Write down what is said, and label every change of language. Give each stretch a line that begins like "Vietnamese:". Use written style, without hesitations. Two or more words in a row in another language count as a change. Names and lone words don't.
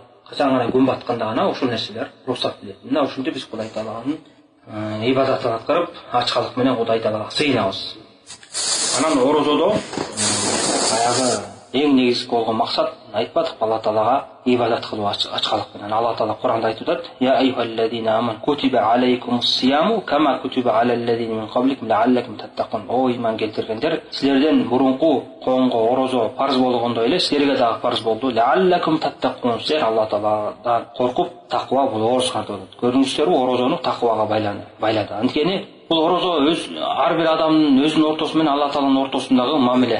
Kyrgyz: Качан гана күн батканда гана ошол нерселер рухсат берет. Мына ушинтип биз Кудай Тааланын ибадатын аткарып, ачкалык менен Кудай Таалага сыйынабыз. Анан орозодо баягы эң негизги болгон максат айтпадык, Алла Таалага ибадат кылуу ачкалык менен. Алла Таала Куранда айтып атат:
Arabic: "يا أيها الذين آمنوا كتب عليكم الصيام كما كتب على الذين من قبلكم لعلكم تتقون."
Kyrgyz: О иман келтиргендер, силерден мурунку коомго орозо парз болгондой эле силерге дагы парз болду.
Arabic: لعلكم تتقون,
Kyrgyz: силер Алла Тааладан коркуп таква болоңуздар деп атат. Көрдүңүздөрбү, орозону таквага байлады. Анткени бул орозо ар бир адамдын өзүнүн ортосу менен Алла Тааланын ортосундагы мамиле.